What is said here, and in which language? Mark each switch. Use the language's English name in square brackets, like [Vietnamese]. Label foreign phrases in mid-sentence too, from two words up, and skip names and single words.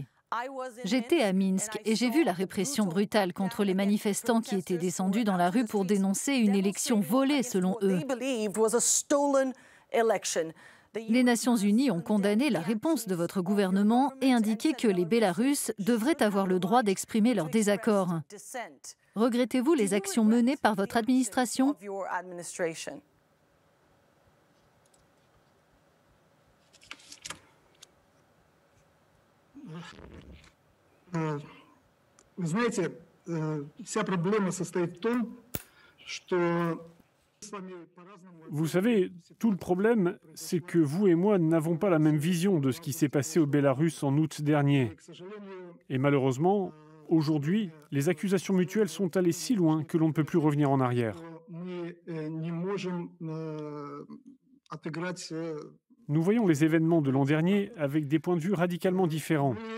[French] J'étais à Minsk et j'ai vu la répression brutale contre les manifestants qui étaient descendus dans la rue pour dénoncer une élection volée selon eux. Les Nations Unies ont condamné la réponse de votre gouvernement et indiqué que les Bélarusses devraient avoir le droit d'exprimer leur désaccord. Regrettez-vous les actions menées par votre administration ? [Russian] Вы знаете, вся проблема состоит в том, что [French] Vous savez, tout le problème, c'est que vous et moi n'avons pas la même vision de ce qui s'est passé au Bélarus en août dernier. Et malheureusement, aujourd'hui, les accusations mutuelles sont allées si loin que l'on ne peut plus revenir en arrière. Nous voyons les événements de l'an dernier avec des points de vue radicalement différents.